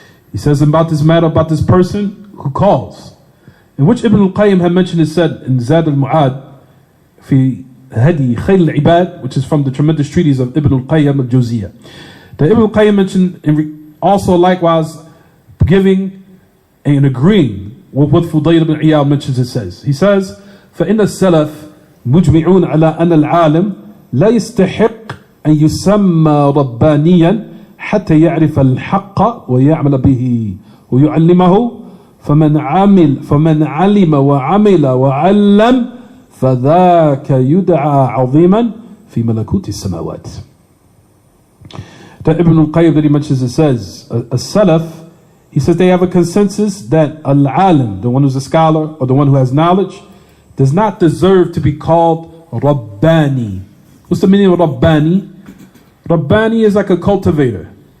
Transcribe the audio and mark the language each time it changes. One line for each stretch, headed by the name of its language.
English: He says about this matter, about this person who calls, in which Ibn al-Qayyim had mentioned, it said in Zad al-Mu'ad fi Hadi Khayl al-Ibad, which is from the tremendous treatise of Ibn al-Qayyim al-Jawziyah, that Ibn al-Qayyim mentioned also likewise giving and agreeing with what Fudayl ibn Iyad mentions, it says. He says,
Arabic: فَإِنَّ السَّلَفِ مُجْمِعُونَ عَلَىٰ أَنَّ الْعَالِمِ لَا يَسْتَحِقْ أن يسمى ربانيا حتى يعرف الحق ويعمل به ويعلمه فمن علم وعمل وعلم فذاك يدعى عظيما في ملكوت السماوات.
English: That Ibn al-Qayyim that he mentions, it says, a Salaf, he says they have a consensus that al-alim, the one who's a scholar or the one who has knowledge, does not deserve to be called Rabbani. What's the meaning of Rabbani? Rabbani is like a cultivator.